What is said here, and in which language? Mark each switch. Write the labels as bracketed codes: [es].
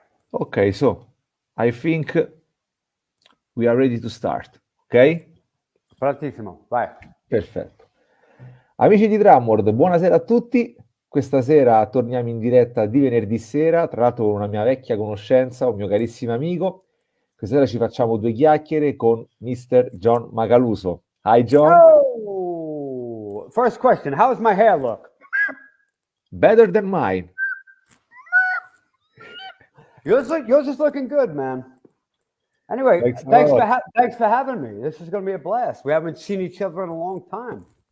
[en] Okay, so I think we are ready to start. Ok? [it] Prontissimo, vai. Perfetto. Amici di Drumword, buonasera a tutti. Questa sera torniamo in diretta di venerdì sera, tra l'altro con una mia vecchia conoscenza, un mio carissimo amico. Questa sera ci facciamo due chiacchiere con Mr. [en] John Macaluso. Hi John. Oh, first question, how does my hair look? Better than mine. Yours is looking good, man. Anyway, thanks for having me. This is going to be a blast. We haven't seen each other in a long time.